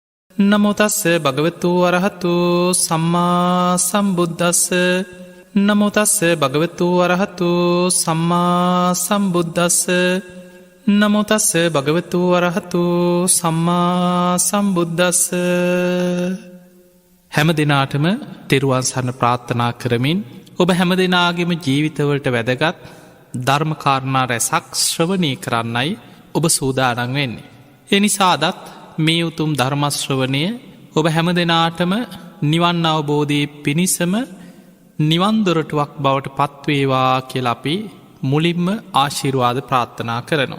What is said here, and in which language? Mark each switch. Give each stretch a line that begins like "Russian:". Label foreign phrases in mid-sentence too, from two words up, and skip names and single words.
Pali: නමෝතස්ස භගවතු වරහතු සම්මා සම්බුද්දස්ස නමෝතස්ස භගවතු වරහතු සම්මා සම්බුද්දස්ස නමෝතස්ස භගවතු වරහතු සම්මා සම්බුද්දස්ස.
Sinhala: හැම දෙනාටම තෙරුවන් සරණ ප්‍රාර්ථනා කරමින් ඔබ හැම දෙනාගේම ජීවිතවලට වැදගත් ධර්මකාරණා රැසක් ශ්‍රවණය කරන්නයි ඔබ සූදානම් වෙන්නේ. එනිසා අදත් මේ උතුම් ධර්මශ්‍රවණය ඔබ හැම දෙනාටම නිවන් අවබෝධයේ පිණිසම නිවන්දොරටුවක් බවට පත්වේවා කියලා අපි මුලින්ම ආශිර්වාද ප්‍රාර්ථනා කරනවා.